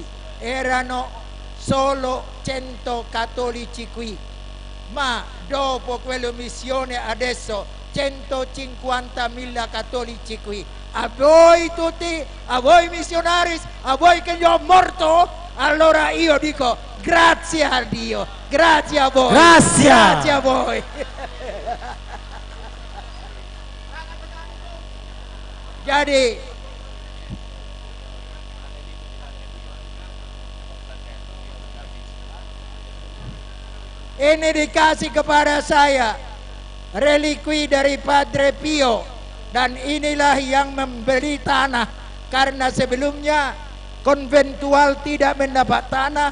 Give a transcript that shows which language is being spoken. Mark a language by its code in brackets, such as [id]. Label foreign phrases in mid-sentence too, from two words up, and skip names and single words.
[it] Erano solo 100 cattolici qui, ma dopo quella missione adesso 150.000 cattolici qui. A voi tutti, a voi missionari, a voi che gli ho morto, allora io dico grazie a Dio, grazie a voi, grazie a voi. [id] Jadi ini dikasih kepada saya relikwi dari Padre Pio, dan inilah yang membeli tanah, karena sebelumnya konventual tidak mendapat tanah.